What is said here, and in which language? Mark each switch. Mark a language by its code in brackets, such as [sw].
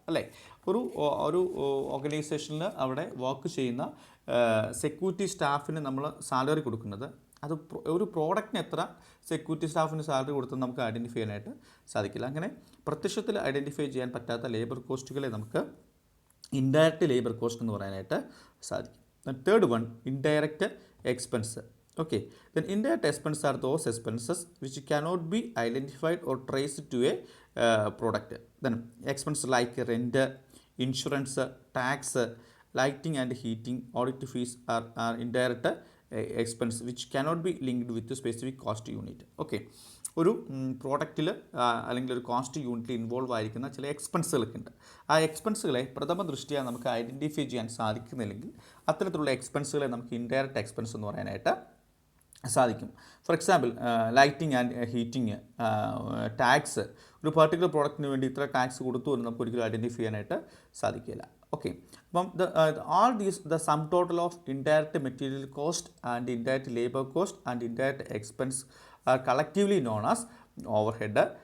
[ml] അല്ലേ, ഒരു ഓർഗനൈസേഷനിൽ അവിടെ വർക്ക് ചെയ്യുന്ന സെക്യൂരിറ്റി സ്റ്റാഫിന് നമ്മൾ സാലറി കൊടുക്കുന്നത്, അത് ഒരു പ്രോഡക്റ്റിന് എത്ര സെക്യൂരിറ്റി സ്റ്റാഫിന് സാലറി കൊടുത്തെന്ന് നമുക്ക് ഐഡൻറ്റിഫൈ ചെയ്യാനായിട്ട് സാധിക്കില്ല. അങ്ങനെ പ്രത്യക്ഷത്തിൽ ഐഡൻറ്റിഫൈ ചെയ്യാൻ പറ്റാത്ത ലേബർ കോസ്റ്റുകളെ നമുക്ക് ഇൻഡയറക്റ്റ് ലേബർ കോസ്റ്റ് എന്ന് പറയാനായിട്ട് സാധിക്കും. [en] Third one, indirect expense. Okay, then indirect expenses are those expenses which cannot be identified or traced to a product. Then expenses like rent, insurance, tax, lighting and heating, audit fees are indirect expense which cannot be linked with the specific cost unit. [ml] Okay, ഒരു പ്രോഡക്റ്റിൽ അല്ലെങ്കിൽ ഒരു cost യൂണിറ്റിൽ involve ആയിരിക്കുന്ന ചില എക്സ്പെൻസുകളൊക്കെ ഉണ്ട്. ആ എക്സ്പെൻസുകളെ പ്രഥമ ദൃഷ്ടിയ നമുക്ക് ഐഡൻറ്റിഫൈ ചെയ്യാൻ സാധിക്കുന്നില്ലെങ്കിൽ അത്തരത്തിലുള്ള എക്സ്പെൻസുകളെ നമുക്ക് ഇൻഡയറക്റ്റ് എക്സ്പെൻസ് എന്ന് പറയാനായിട്ട് സാധിക്കും. [en] for example, lighting and heating, [ml] tax, ഒരു പർട്ടിക്കുലർ പ്രോഡക്റ്റിന് വേണ്ടി ഇത്ര ടാക്സ് കൊടുത്തു എന്ന് നമുക്ക് ഒരിക്കലും ഐഡൻറ്റിഫൈ ചെയ്യാനായിട്ട് സാധിക്കില്ല. [en] Okay, അപ്പം all these the sum total of indirect material cost and indirect labor cost and indirect expense are collectively known as overhead.